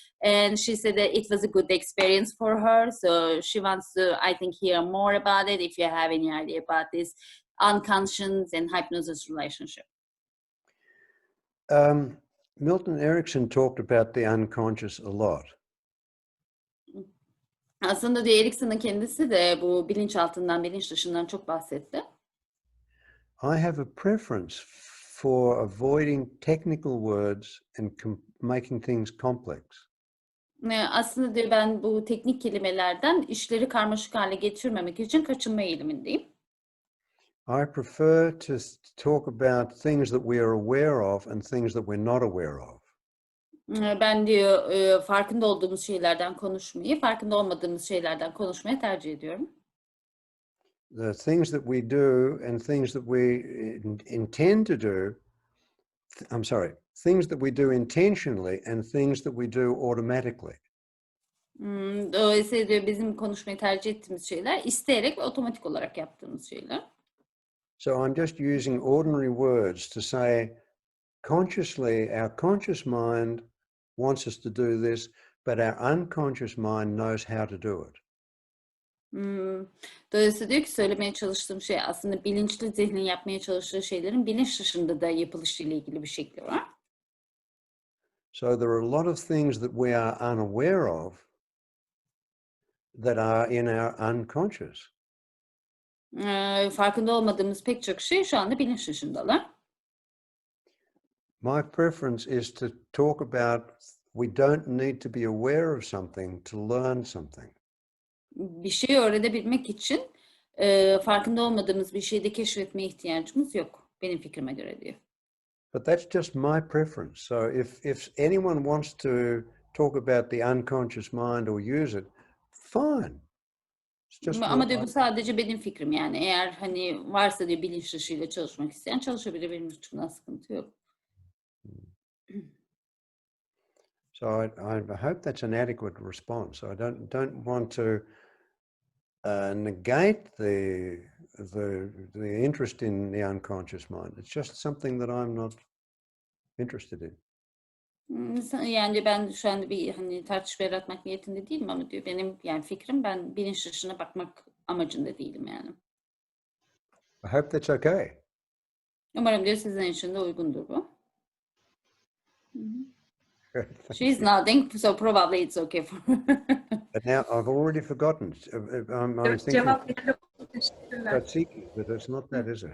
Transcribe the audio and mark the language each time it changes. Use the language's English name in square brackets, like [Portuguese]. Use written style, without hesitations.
[English] And she said that it was a good experience for her. So she wants to, I think, hear more about it if you have any idea about this unconscious and hypnosis relationship. Milton Erickson talked about the unconscious a lot. [Turkish] Aslında diyor Erickson'un kendisi de bu bilinçaltından, bilinç dışından çok bahsetti. [English] I have a preference for avoiding technical words and making things complex. [Turkish] Aslında diyor ben bu teknik kelimelerden işleri karmaşık hale getirmemek için kaçınma eğilimindeyim. [English] I prefer to talk about things that we are aware of and things that we're not aware of. [Turkish] Ben diyor farkında olduğumuz şeylerden konuşmayı, farkında olmadığımız şeylerden konuşmayı tercih ediyorum. [English] The things that we do and things that we intend to do, things that we do intentionally and things that we do automatically. [Turkish] Dolayısıyla diyor bizim konuşmayı tercih ettiğimiz şeyler isteyerek ve otomatik olarak yaptığımız şeyler. [English] So I'm just using ordinary words to say consciously our conscious mind wants us to do this, but our unconscious mind knows how to do it. [Turkish] Dolayısıyla diyor ki söylemeye çalıştığım şey aslında bilinçli zihnin yapmaya çalıştığı şeylerin bilinç dışında da yapılışıyla ilgili bir şekli var. [English] So there are a lot of things that we are unaware of that are in our unconscious. [Turkish] Farkında olmadığımız pek çok şey şu anda bilinç dışındalar. [English] My preference is to talk about we don't need to be aware of something to learn something. [Turkish] Bir şeyi öğrenebilmek için farkında olmadığımız bir şeyi de keşfetmeye ihtiyacımız yok. Benim fikrime göre diyor. [English] But that's just my preference. So if anyone wants to talk about the unconscious mind or use it, fine. [Turkish] Ama diyor bu sadece benim fikrim yani. Eğer hani varsa diyor bilinç dışıyla çalışmak isteyen çalışabilir. Benim için bundan sıkıntı yok. [English] So I hope that's an adequate response. I don't want to negate the interest in the unconscious mind. It's just something that I'm not interested in. [Turkish] Yani ben şu anda bir hani tartışma yaratmak niyetinde değilim ama diyor benim yani fikrim ben bilinç dışına bakmak amacında değilim yani. [English] I hope that's okay. [Turkish] Umarım diyor sizin için de uygundur bu. [English] She's nodding, so probably it's okay for her. But now I've already forgotten. I'm [Turkish] Evet, [English] thinking [Turkish] cevap verelim. Teşekkürler. [English] Tatsiki, but it's not that, is it?